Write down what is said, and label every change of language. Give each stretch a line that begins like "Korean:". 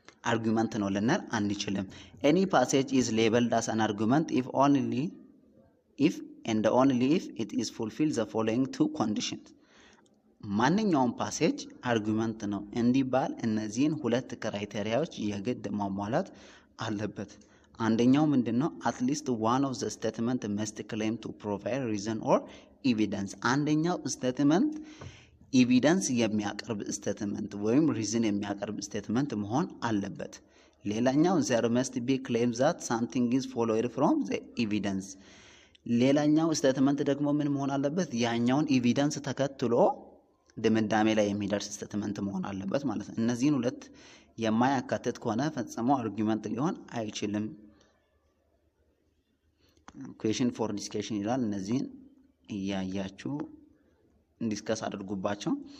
Amharic: አርጊውመንት ነው ልንል አንችልም።
English: any passage is labeled as an argument if only if it is fulfill the following two conditions።
Amharic: ማንኛውም ፓሴጅ አርጊውመንት ነው እንዲባል እነዚህን ሁለት ክራይቴሪያዎች የግድ ማሟላት አለበት። አንደኛው ምንድነው?
English: at least one of the statement must claim to provide reason or evidence።
Amharic: አንደኛው ስቴትመንት ኤቪደንስ የሚያቀርብ ስቴትመንት ወይም ሪዝን የሚያቀርብ ስቴትመንት መሆን አለበት።
English: ሌላኛው there must be claim that something is followed from the evidence።
Amharic: ሌላኛው ስቴትመንት ደግሞ ምን መሆን አለበት? ያኛውን ኤቪደንስ ተከትሎ ድምዳሜ ላይ የሚደርስ ስቴትመንት መሆን አለበት ማለት ነው። እነዚህን ሁለት የማያካትት ከሆነ ፈጽሞ አርጊውመንት ሊሆን አይችልም። ኩዌሽን ፎር ዲስከሽን ይላል። እነዚህን እያያችሁ ዲስከስ አድርጉባቸው።